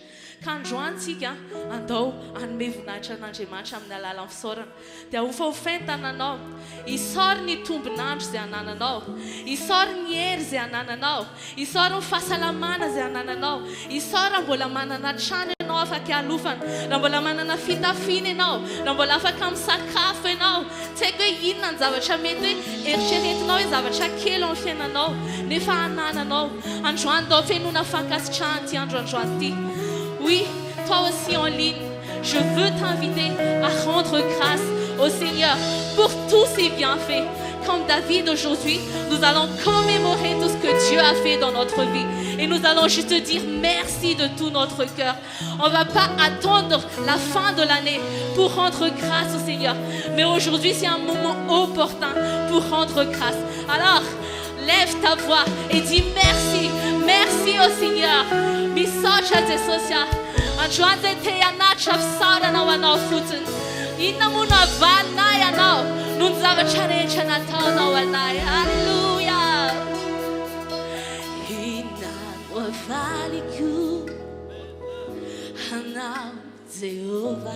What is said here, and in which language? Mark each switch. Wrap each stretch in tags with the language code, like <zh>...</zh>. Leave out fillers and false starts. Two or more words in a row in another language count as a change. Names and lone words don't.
<mg>Ka androany tsika andao hanome voninahitra an'Andriamanitra amin'ny alalan'ny fisaorana dia hofahofainy tananao, isaory ny tombonandro izay anananao, isaory ny hery izay anananao, isaory ny fahasalamana izay anananao, isaory mbola manana trano ianao afaka alofana, raha mbola manana fitafiana ianao, raha mbola afaka misakafo ianao. Tsy haiko hoe inona ny zavatra mety hoe eritreretinao hoe zavatra kely amin'ny fiainanao nefa anananao. Androany dao fiainona fankasitrahany ity androandroany ity.</mg> <fr>Oui, toi aussi en ligne, je veux t'inviter à rendre grâce au Seigneur pour tous ses bienfaits. Comme David aujourd'hui, nous allons commémorer tout ce que Dieu a fait dans notre vie. Et nous allons juste dire merci de tout notre cœur. On ne va pas attendre la fin de l'année pour rendre grâce au Seigneur. Mais aujourd'hui, c'est un moment opportun pour rendre grâce. Alors, lève ta voix et dis merci. Merci au Seigneur.</fr> <mg>Misocha Jesosy. Androany zay te hanatra fisarana ho anao fotsiny. Inona moa no avalinay anao noho ny zavatra rehetra nataonao anay. Halleluja. Inona no avaliko anao Jehova.</mg>